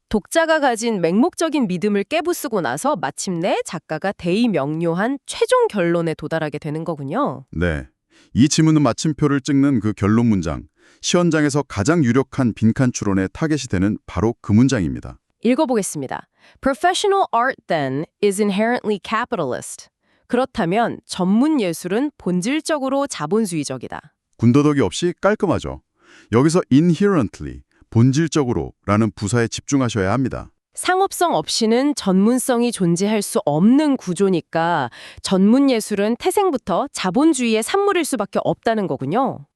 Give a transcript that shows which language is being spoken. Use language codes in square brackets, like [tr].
[ko] 독자가 가진 맹목적인 믿음을 깨부수고 나서 마침내 작가가 대의명료한 최종 결론에 도달하게 되는 거군요. 네. 이 지문은 마침표를 찍는 그 결론 문장, 시연장에서 가장 유력한 빈칸 추론의 타겟이 되는 바로 그 문장입니다. 읽어보겠습니다. [en] Professional art then is inherently capitalist. [ko] 그렇다면 전문 예술은 본질적으로 자본주의적이다. 군더더기 없이 깔끔하죠. 여기서 inherently, 본질적으로 라는 부사에 집중하셔야 합니다. 상업성 없이는 전문성이 존재할 수 없는 구조니까 전문 예술은 태생부터 자본주의의 산물일 수밖에 없다는 거군요.